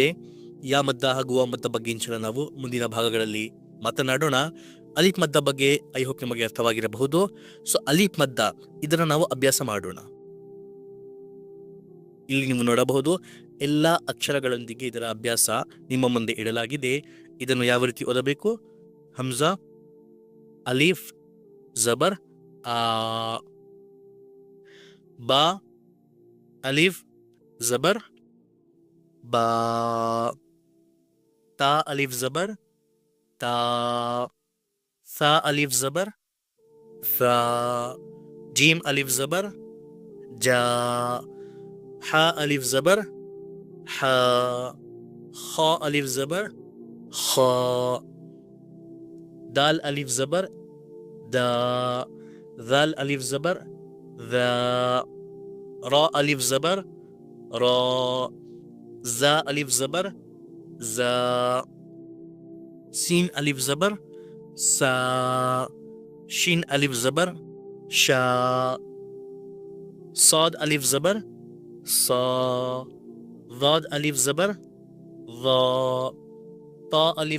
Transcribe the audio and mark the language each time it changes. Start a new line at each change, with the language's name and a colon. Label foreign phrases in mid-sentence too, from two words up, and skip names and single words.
Kannada: ಯಾ ಮದ್ದ ಹಾಗೂ ವಾ ಮದ್ದ ಬಗ್ಗೆ ಇಂಚಲ ನಾವು ಮುಂದಿನ ಭಾಗಗಳಲ್ಲಿ ಮಾತನಾಡೋಣ. ಅಲಿಫ್ ಮದ್ದ ಬಗ್ಗೆ
English: I hope
Kannada: ನಿಮಗೆ ಅರ್ಥವಾಗಿರಬಹುದು. ಸೊ ಅಲಿಫ್ ಮದ್ದ ಇದನ್ನು ನಾವು ಅಭ್ಯಾಸ ಮಾಡೋಣ. ಇಲ್ಲಿ ನೀವು ನೋಡಬಹುದು ಎಲ್ಲ ಅಕ್ಷರಗಳೊಂದಿಗೆ ಇದರ ಅಭ್ಯಾಸ ನಿಮ್ಮ ಮುಂದೆ ಇಡಲಾಗಿದೆ. ಇದನ್ನು ಯಾವ ರೀತಿ ಓದಬೇಕು?
Urdu: ہمزہ، الف، زبر آ، با، الف زبر با، تا الف زبر تا، ثا الف زبر ثا، جیم الف زبر جا، حا الف زبر حا، خا الف زبر خا, دال الف زبر دا، ذال الف زبر ذا، را الف زبر را، زا الف زبر زا, سین الف زبر سا، شین الف زبر شا، صاد الف زبر صا، ضاد الف زبر ضا، طا الف